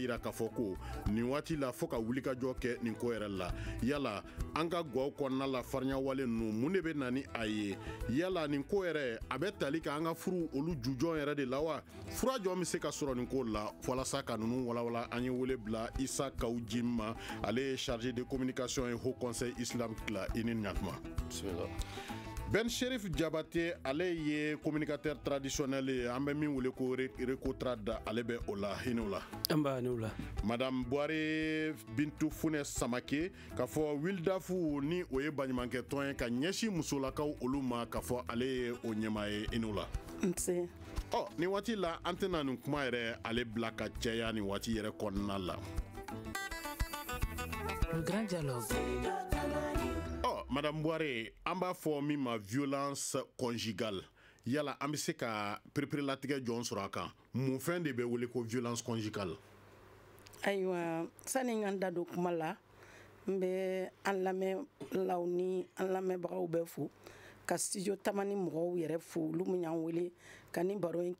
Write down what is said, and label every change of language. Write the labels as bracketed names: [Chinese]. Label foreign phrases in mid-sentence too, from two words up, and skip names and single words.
[Bambara] yira k'a fɔ ko nin waati la fo ka wulikajɔ kɛ nin ko yɛrɛ la yala an ka gaw kɔnɔna la farinya wale ninnu mun de bɛ na ni a ye yala nin ko yɛrɛ a bɛ tali ka an ka furu olu jujɔn yɛrɛ de la wa fura jɔn bɛ se ka sɔrɔ nin ko la walasa ka ninnu walawala an ye wele bila Isa Kawu Jim ma ale ye [French] chargé de communication et haut conseil islamique [Bambara] la i ni ɲatuma. Bismillah. Ben Cherif Diabaté ale ye [French] communicateur traditionnel [Bambara] ye an bɛ min wele ko Recotrad ale bɛ o la hinɛ la. An b'a n'o la. Madame Boire Bintu Fune Samake k'a fɔ Wildafu ni o ye baɲumankɛ tɔn ye ka ɲɛsin musolakaw olu ma k'a fɔ ale ye o ɲɛmaa ye hinɛ la. Nse. Nin waati la an tɛna nin kuma yɛrɛ ale bila ka cɛya nin waati yɛrɛ kɔnɔna la. [French] Le grand dialogue. [Bambara] Madame Boire an b'a fɔ min ma [French] violence conjugale [Bambara] yala an bɛ se ka perepere-latigɛ jɔn sɔrɔ a kan mun fɛn de bɛ wele ko [French] violence conjugale. [Bambara] Ayiwa sani n ka da don kuma la n bɛ an lamɛnlaw ni an lamɛnbagaw bɛɛ fo ka studio Tamani mɔgɔw yɛrɛ fo olu min y'an wele ka ni baro in